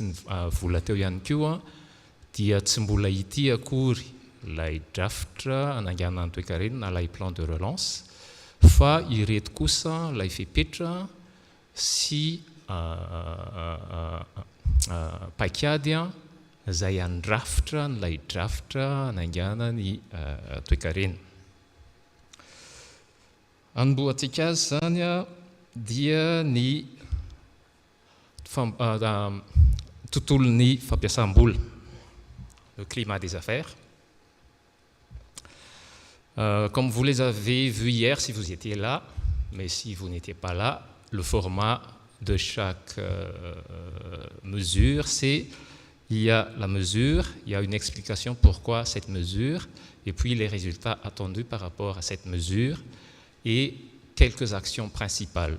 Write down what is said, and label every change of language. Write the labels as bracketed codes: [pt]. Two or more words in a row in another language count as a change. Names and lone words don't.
[mg] ny vola teo ihany koa dia tsy mbola ity akory lay draftra anangana ny toe-karena na lay [fr] plan de relance [mg] fa ireto kosa lay fepetra sy paikady izay andrafitra n'ilay draftra anangana ny toe-karena. Anboantsika azy zany dia ny tontolon'ny fampiasam-bola, [fr] le climat des affaires. Comme vous les avez vus hier si vous étiez là, mais si vous n'étiez pas là, le format de chaque mesure, c'est il y a la mesure, il y a une explication pourquoi cette mesure, et puis les résultats attendus par rapport à cette mesure, et quelques actions principales.